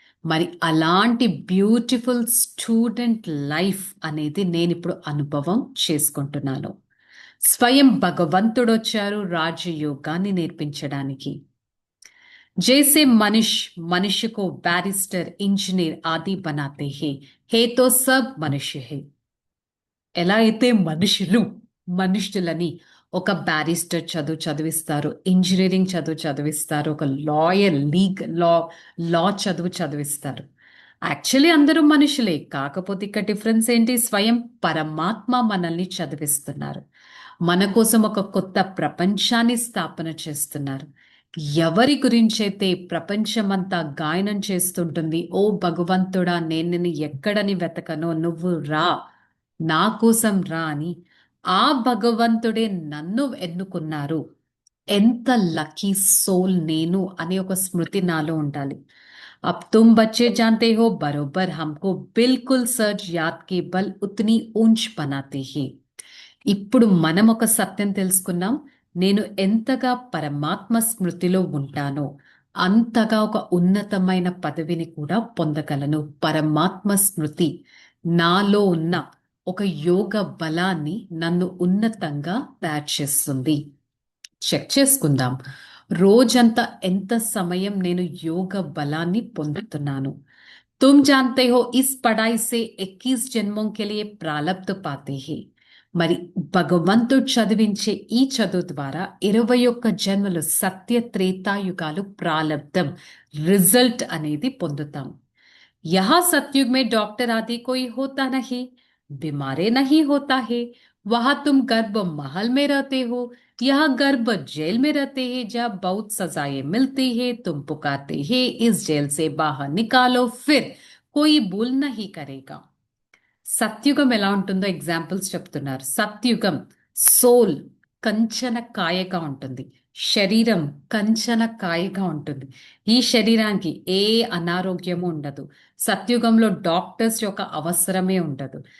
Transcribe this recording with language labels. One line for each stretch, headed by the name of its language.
Telugu: మరి అలాంటి beautiful student life అనేది నేను ఇప్పుడు అనుభవం చేసుకుంటున్నాను. స్వయం భగవంతుడు వచ్చారు రాజయోగాన్ని నేర్పించడానికి.
Hindi: जैसे मनुष्य को बैरिस्टर, इंजीनियर आदि बनाते हैं, हे तो सब मनुष्य है.
Telugu: ఎలా అయితే మనుషులని ఒక బ్యారిస్టర్ చదివిస్తారు, ఇంజనీరింగ్ చదివిస్తారు, ఒక లాయర్ లా చదివిస్తారు. యాక్చువల్లీ అందరూ మనుషులే. కాకపోతే ఇక్కడ డిఫరెన్స్ ఏంటి? స్వయం పరమాత్మ మనల్ని చదివిస్తున్నారు. మన కోసం ఒక కొత్త ప్రపంచాన్ని స్థాపన చేస్తున్నారు. ఎవరి గురించైతే ప్రపంచమంతా గాయనం చేస్తుంటుంది, ఓ భగవంతుడా నేను నిన్ను ఎక్కడని వెతకనో నువ్వు రా, నా కోసం రా అని, ఆ భగవంతుడే నన్ను ఎన్నుకున్నారు. ఎంత లక్కీ సోల్ నేను అనే ఒక స్మృతి నాలో ఉండాలి.
Hindi: अब तुम बच्चे जानते हो बरोबर हमको बिल्कुल सच याद के बल उतनी ऊंच बनाते हैं.
Telugu: ఇప్పుడు మనం ఒక సత్యం తెలుసుకున్నాం. నేను ఎంతగా పరమాత్మ స్మృతిలో ఉంటానో అంతగా ఒక ఉన్నతమైన పదవిని కూడా పొందగలను. పరమాత్మ స్మృతి నాలో ఉన్న ఒక యోగ బలాన్ని నన్ను ఉన్నతంగా తయారు చేస్తుంది. చెక్ చేసుకుందాం, రోజంతా ఎంత సమయం నేను యోగ బలాన్ని పొందుతున్నాను.
Hindi: तुम जानते हो इस पढ़ाई से 21 जन्मों के लिए प्रारब्ध पाते हैं.
Telugu: మరి భగవంతుడు చదివించే ఈ చదువు ద్వారా 21 జన్మలు సత్య త్రేతాయుగాలు ప్రాలబ్ధం రిజల్ట్ అనేది పొందుతాం.
Hindi: यहाँ सतयुग में डॉक्टर आदि कोई होता नहीं, बीमारे नहीं होता है। वहां तुम गर्भ महल में रहते हो, यहाँ गर्भ जेल में रहते हैं, जहाँ बहुत सजाएं मिलती है। तुम पुकारते हैं इस जेल से बाहर निकालो, फिर कोई भूल नहीं करेगा।
Telugu: సత్యుగం ఎలా ఉంటుందో ఎగ్జాంపుల్స్ చెప్తున్నారు. సత్యుగం సోల్ కంచన కాయగా ఉంటుంది, శరీరం కంచన కాయగా ఉంటుంది. ఈ శరీరానికి ఏ అనారోగ్యము ఉండదు. సత్యుగంలో డాక్టర్స్ యొక్క అవసరమే ఉండదు.